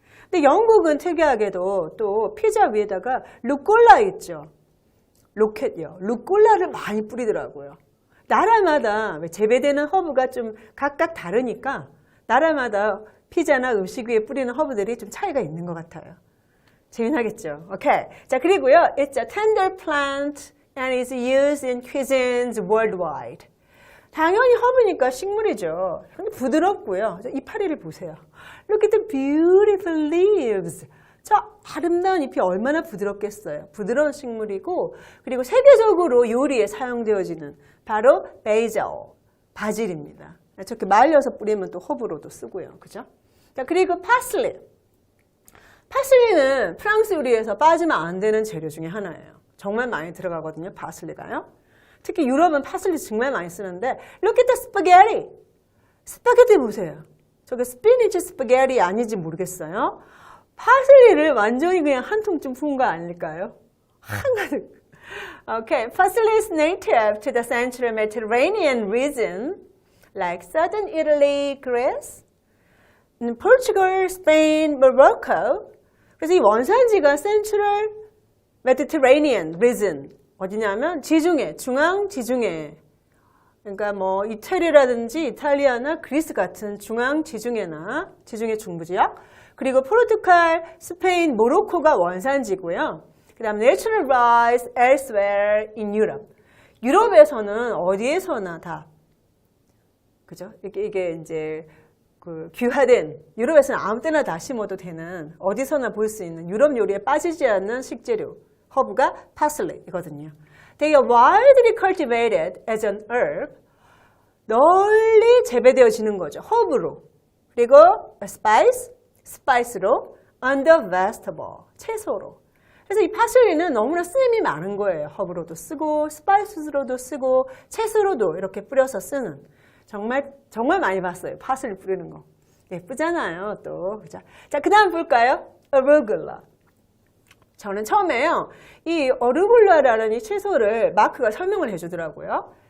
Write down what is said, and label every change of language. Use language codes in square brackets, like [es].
[ko] 근데 영국은 특이하게도 또 피자 위에다가 루꼴라 있죠. 로켓이요. 루꼴라를 많이 뿌리더라고요. 나라마다 재배되는 허브가 좀 각각 다르니까 나라마다 피자나 음식 위에 뿌리는 허브들이 좀 차이가 있는 것 같아요. 재미나겠죠? 오케이. 자, 그리고요. [en] It's a tender plant and is used in cuisines worldwide. [ko] 당연히 허브니까 식물이죠. 부드럽고요. 이파리를 보세요. [en] Look at the beautiful leaves. [ko] 저 아름다운 잎이 얼마나 부드럽겠어요. 부드러운 식물이고 그리고 세계적으로 요리에 사용되어지는 바로 베이즐, 바질입니다. 저렇게 말려서 뿌리면 또 허브로도 쓰고요. 그죠? 자, 그리고 파슬리. 파슬리는 프랑스 요리에서 빠지면 안 되는 재료 중에 하나예요. 정말 많이 들어가거든요. 파슬리가요. 특히 유럽은 파슬리 정말 많이 쓰는데 [en] Look at the spaghetti. [ko] 스파게티 보세요. 저게 스피니치 스파게티 아닌지 모르겠어요. 파슬리를 완전히 그냥 한 통쯤 부은 거 아닐까요? 한가득. [en] Okay, parsley is native to the Central Mediterranean region, like southern Italy, Greece, Portugal, Spain, Morocco. [ko] 그래서 이 원산지가 [en] Central Mediterranean region [ko] 어디냐면 지중해, 중앙 지중해. 그러니까 뭐 이태리라든지 이탈리아나 그리스 같은 중앙 지중해나 지중해 중부지역. 그리고 포르투갈, 스페인, 모로코가 원산지고요. 그 다음 [en] natural rise elsewhere in Europe. [ko] 유럽에서는 어디에서나 다, 그죠? 이게 이제 그 귀화된, 유럽에서는 아무 때나 다 심어도 되는, 어디서나 볼 수 있는 유럽 요리에 빠지지 않는 식재료, 허브가 parsley이거든요. [en] They are widely cultivated as an herb. [ko] 널리 재배되어지는 거죠. 허브로. 그리고 a spice로, [en] under vegetable, [ko] 채소로. 그래서 이 파슬리는 너무나 쓰임이 많은 거예요. 허브로도 쓰고, 스파이스로도 쓰고, 채소로도 이렇게 뿌려서 쓰는. 정말 많이 봤어요. 파슬리 뿌리는 거. 예쁘잖아요, 또. 자, 그 다음 볼까요? arugula. 저는 처음에요, 이 어루굴라라는 이 채소를 마크가 설명을 해주더라고요.